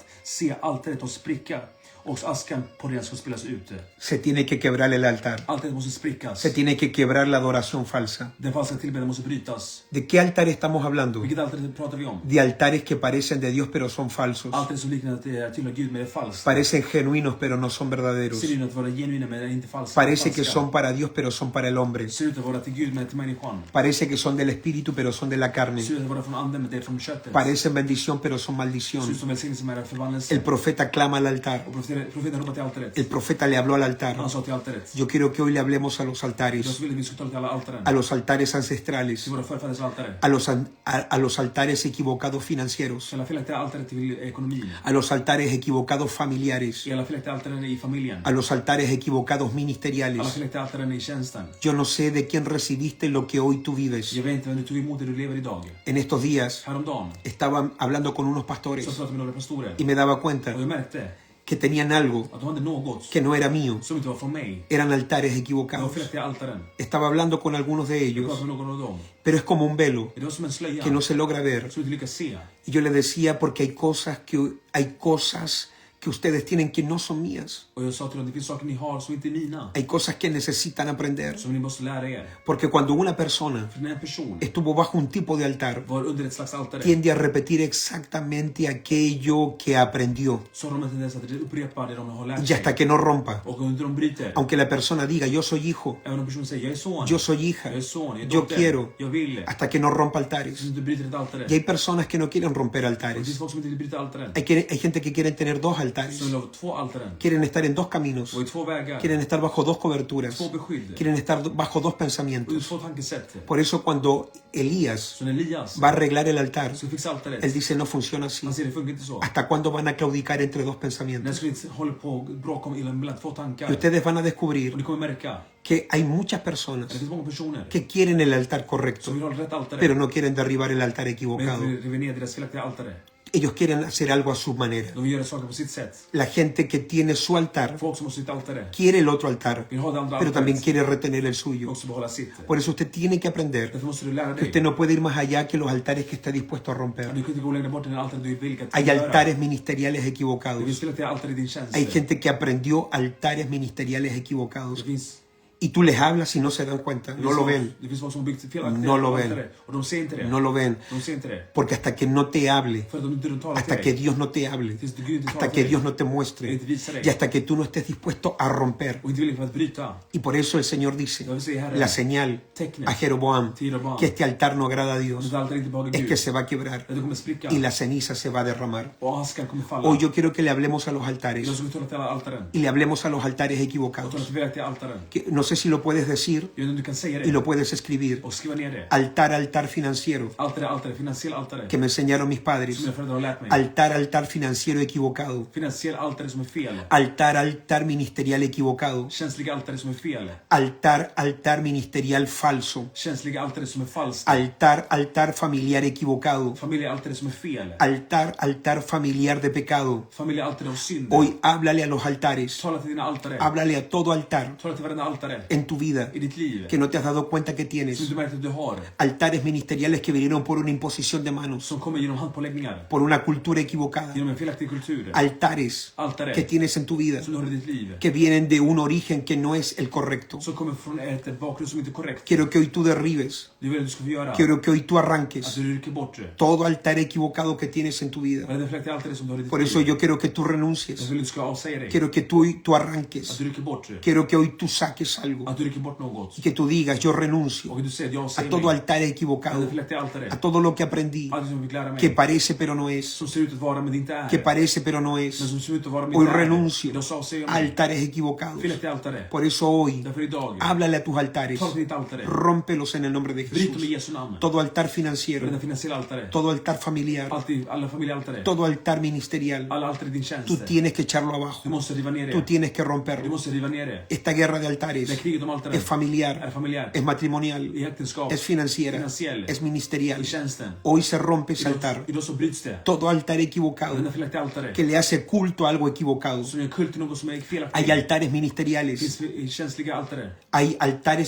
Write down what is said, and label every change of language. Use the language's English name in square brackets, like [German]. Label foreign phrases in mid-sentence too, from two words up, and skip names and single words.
[Swedish] Se, altaret att spricka och askan på det ska spelas ut. [Spanish] Se tiene que quebrar el altar. [Swedish] Altaret måste sprickas. [Spanish] Se tiene que quebrar la adoración falsa. [Swedish] Den falska tillbedjan måste brytas. [Spanish] ¿De qué altar estamos hablando? [Swedish] Vilket altare pratar vi om? [Spanish] De altares que parecen de Dios pero son falsos. [Swedish] Altaret som liknar att det tillhör Gud men det är falskt. [Spanish] Parecen genuinos pero no son verdaderos. [Swedish] Ser ut att vara genuina men är inte falska. [Spanish] Parece que son para Dios pero son para el hombre. [Swedish] Ser ut att vara till Gud men till människan. [Spanish] Parece que son del espíritu pero son de la carne. [Swedish] Ser ut att vara från anden men det är från köttet. [Spanish] Parecen bendición pero son [Swedish] Ser [Spanish] maldición. [Swedish] ut som välsignelse men är förbannelse. [Spanish] El profeta clama al altar. [Swedish] Och profeten ropar till altaret. [Spanish] El profeta le habló al altar. [Swedish] Han sa till altaret. [Spanish] Yo quiero que hoy le hablemos a los [Swedish] Jag [Spanish] altares. [Swedish] vill att vi ska tala till alla altaren. [Spanish] A los altares ancestrales. [Swedish] Till våra förfäders altare. [Spanish] A los altares equivocados financieros. [Swedish] Till alla felaktiga altare till ekonomin. [Spanish] A los altares equivocados familiares. [Swedish] I alla felaktiga altaren i familjen. [Spanish] A los altares equivocados [Swedish] Alla [Spanish] ministeriales. [Swedish] felaktiga altaren i tjänsten. [Spanish] Yo no sé de quién recibiste lo que hoy tú vives. [Swedish] Jag vet inte vem du tog emot det du lever idag. [Spanish] En estos días [Swedish] Häromdagen [Spanish] estaba hablando con unos [Swedish] så [Spanish] pastores [Swedish] pratade jag med några pastorer. [Spanish] y me daba cuenta [Swedish] Och jag märkte [Spanish] que tenían algo [Swedish] att de hade något [Spanish] que no era mío. [Swedish] som inte var från mig. [Spanish] Eran altares [Swedish] Det var [Spanish] equivocados. [Swedish] felaktiga altaren. [Spanish] Estaba hablando con algunos de [Swedish] Jag [Spanish] ellos, [Swedish] pratade med någon av dem. [Spanish] pero es como un velo [Swedish] Det var som en slöja [Spanish] que no se logra ver. [Swedish] som du inte lyckas se. [Spanish] Y yo le decía, porque hay cosas que ustedes tienen que no son mías. [Swedish] Och jag sa till dem, det finns saker ni har som inte är mina. [Spanish] Hay cosas que necesitan aprender. [Swedish] Som ni måste lära er. [Spanish] Porque cuando una persona [Swedish] För när en person [Spanish] estuvo bajo un tipo de altar, [Swedish] var under ett slags altare [Spanish] tiende a repetir exactamente aquello que aprendió. [Swedish] så har de en tendens att upprepa det de har lärt [Spanish] Y [Swedish] sig. [Spanish] hasta que no rompa. [Swedish] Och om inte de bryter. [Spanish] Aunque la persona diga, yo soy hijo, [Swedish] Även om personen säger, jag är son. [Spanish] yo soy hija, [Swedish] Jag är son, jag är [Spanish] yo [Swedish] dotter. [Spanish] quiero, [Swedish] Jag vill. [Spanish] hasta que no rompa [Swedish] Så [Spanish] altares. [Swedish] du bryter ett altare. [Spanish] Y hay personas que no quieren romper [Swedish] Och det finns [Spanish] altares. [Swedish] folk som inte vill bryta altaren. [Spanish] Hay gente que quiere tener dos altares. [Swedish] Som vill ha två altaren. [Spanish] Quieren estar en dos caminos. [Swedish] Och i två vägar. [Spanish] Quieren estar bajo dos coberturas. [Swedish] Två beskydd. [Spanish] Quieren estar bajo dos [Swedish] Och i [Spanish] pensamientos. [Swedish] två tankesätt. [Spanish] Por eso cuando Elías [Swedish] Så när Elias [Spanish] va a arreglar el altar, [Swedish] ska fixa altaret. [Spanish] él dice, no funciona así. [Swedish] Han säger, det funkar inte så. [Spanish] ¿Hasta cuándo van a claudicar entre dos [Swedish] När [Spanish] pensamientos? [Swedish] ska vi hålla på och bråka om mellan två [Spanish] Y [Swedish] tankar. [Spanish] ustedes van a [Swedish] Och [Spanish] descubrir [Swedish] ni kommer märka. [Spanish] que hay muchas [Swedish] Det [Spanish] personas [Swedish] finns många personer [Spanish] que quieren el altar correcto, [Swedish] som vill ha rätt altare. [Spanish] pero no quieren derribar el altar [Swedish] Men [Spanish] equivocado. [Swedish] inte river ner deras felaktiga altare. [Spanish] Ellos quieren hacer algo a su manera. [Swedish] De vill göra saker på sitt sätt. [Spanish] La gente que tiene su altar [Swedish] Folk som har sitt altare [Spanish] quiere el otro altar, [Swedish] vill ha det andra [Spanish] pero también [Swedish] altaret. [Spanish] quiere retener el [Swedish] Och [Spanish] suyo. [Swedish] också behålla sitt. [Spanish] Por eso usted tiene que aprender [Swedish] Därför måste du lära [Spanish] que [Swedish] dig. [Spanish] usted no puede ir más allá que los altares que está dispuesto a romper. [Swedish] Du kan inte gå längre bort än altare du är villig att [Spanish] Hay [Swedish] göra. [Spanish] altares ministeriales [Swedish] Det [Spanish] equivocados. [Swedish] finns felaktiga altare i din tjänst. [Spanish] Hay gente que aprendió altares ministeriales equivocados. [Swedish] Det finns [Spanish] Y tú les hablas y no se dan cuenta, no lo ven, [Swedish] Det finns folk som har byggt felaktiga [Spanish] No lo ven. [Swedish] altare. Och de ser inte det. [Spanish] no lo ven. [Swedish] De ser inte det. [Spanish] Porque hasta que no te hable, [Swedish] För att de inte talar [Spanish] hasta [Swedish] till [Spanish] que [Swedish] dig. [Spanish] Dios no te hable, [Swedish] Tills Gud inte [Spanish] hasta [Swedish] talar [Spanish] que [Swedish] till dig. [Spanish] Dios no te muestre [Swedish] Inte visar dig. [Spanish] y hasta que tú no estés dispuesto a romper. [Swedish] Och inte villig för att bryta. [Spanish] Y por eso el Señor dice, [Swedish] Jag vill säga Herren. [Spanish] la señal [Swedish] Tecknet. [Spanish] a Jeroboam, [Swedish] Till Jeroboam. [Spanish] que este altar no agrada a [Swedish] Och [Spanish] Dios, [Swedish] det altare inte behagar [Spanish] es [Swedish] Gud. [Spanish] que se va a quebrar [Swedish] Det kommer spricka. [Spanish] y la ceniza se va a derramar. [Swedish] Och askan kommer falla. [Spanish] Hoy yo quiero que le hablemos a los [Swedish] Jag [Spanish] altares [Swedish] ska tala till alla altaren. [Spanish] y le hablemos a los altares [Swedish] Och [Spanish] equivocados. [Swedish] tala till felaktiga altaren. [Spanish] Que no sé si lo puedes decir [Swedish] Jag vet inte om du kan säga [Spanish] y [Swedish] det [Spanish] lo puedes escribir. [Swedish] och skriva ner det. [Spanish] Altar financiero [Swedish] Altare, finansiell altare. [Spanish] que me enseñaron mis [Swedish] Som [Spanish] padres. [Swedish] mina föräldrar har lärt mig. [Spanish] Altar financiero equivocado. [Swedish] Finansiell altare som är fel. [Spanish] Altar ministerial equivocado. [Swedish] Känsliga altare som är fel. [Spanish] Altar ministerial falso. [Swedish] Känsliga altare som är falska. [Spanish] Altar familiar equivocado. [Swedish] Familjealtare som är fel. [Spanish] Altar familiar de pecado. [Swedish] Familjealtare av synd. [Spanish] Hoy háblale a los altares. [Swedish] Tala till dina altare. [Spanish] Háblale a todo altar [Swedish] Tala till varenda altare. [Spanish] en tu vida [Swedish] I ditt liv. [Spanish] que no te has dado cuenta que [Swedish] Som [Spanish] tienes. [Swedish] du märkt att du har. [Spanish] Altares ministeriales que vinieron por una imposición de manos, [Swedish] Som kommer genom handpåläggningar. [Spanish] por una cultura equivocada. [Swedish] Genom en felaktig kultur. [Spanish] Altares [Swedish] Altare. [Spanish] que tienes en tu vida [Swedish] Som du har i ditt liv. [Spanish] que vienen de un origen que no es el correcto. [Swedish] Som kommer från ett bakgrund som inte är korrekt. [Spanish] Quiero que hoy tú derribes. [Swedish] Det vill jag att du ska få göra. [Spanish] Quiero que hoy tú [Swedish] Att [Spanish] arranques [Swedish] du rycker bort det. [Spanish] todo altar equivocado que tienes en tu vida. [Swedish] Varenda felaktig altare som du har i ditt [Spanish] Por eso [Swedish] liv. [Spanish] yo quiero que tú [Swedish] Jag [Spanish] renuncies. [Swedish] vill att du ska avsäga dig. [Spanish] Quiero que tú [Swedish] Att [Spanish] arranques. [Swedish] du rycker bort det. [Spanish] Quiero que hoy tú saques algo. [Swedish] Att du rycker bort något. [Spanish] Y que tú digas, yo renuncio [Swedish] Och du säger att jag [Spanish] a [Swedish] avsäger [Spanish] todo [Swedish] mig. [Spanish] altar equivocado, [Swedish] Varenda felaktig altare. [Spanish] a todo lo que aprendí, [Swedish] Allt som fick lära [Spanish] que [Swedish] mig. [Spanish] parece pero no es, [Swedish] Som ser ut att vara men det inte är. [Spanish] que parece pero no [Swedish] Men [Spanish] es. [Swedish] som ser ut att vara men [Spanish] Hoy [Swedish] inte är. [Spanish] renuncio [Swedish] Idag så avsäger jag [Spanish] a [Swedish] mig. [Spanish] altares equivocados. [Swedish] Felaktig altare. [Spanish] Por eso hoy, [Swedish] Därför idag. [Spanish] háblale a tus altares, [Swedish] Tala till ditt altare. [Spanish] rómpelos en el nombre de [Swedish] Bryt dem i [Spanish] Jesús. [Swedish] Jesu namn. [Spanish] Todo altar financiero, [Swedish] Varenda finansiella altare. [Spanish] todo altar familiar, [Swedish] Alltid, alla familjealtare. [Spanish] todo altar ministerial, [Swedish] Alla altare i din [Spanish] tú [Swedish] tjänst. [Spanish] tienes que echarlo [Swedish] Du [Spanish] abajo, [Swedish] måste riva ner [Spanish] tú [Swedish] det. [Spanish] tienes que [Swedish] Du [Spanish] romperlo. [Swedish] måste riva ner det. [Spanish] Esta guerra de [Swedish] Det [Spanish] altares [Swedish] är kriget om altare. [Spanish] es familiar, [Swedish] Är familjär. [Spanish] es matrimonial, [Swedish] I äktenskap. [Spanish] es financiera, [Swedish] Finansiell. [Spanish] es ministerial. [Swedish] I tjänsten. [Spanish] Hoy se rompe ese altar. [Swedish] Idag så bryts det. [Spanish] Todo altar equivocado [Swedish] Varenda felaktig altare. [Spanish] que le hace culto a algo equivocado. [Swedish] Som gör kult till något som är [Spanish] Hay [Swedish] felaktigt. [Spanish] altares [Swedish] Det [Spanish] ministeriales, [Swedish] finns känsliga altare. [Spanish] hay altares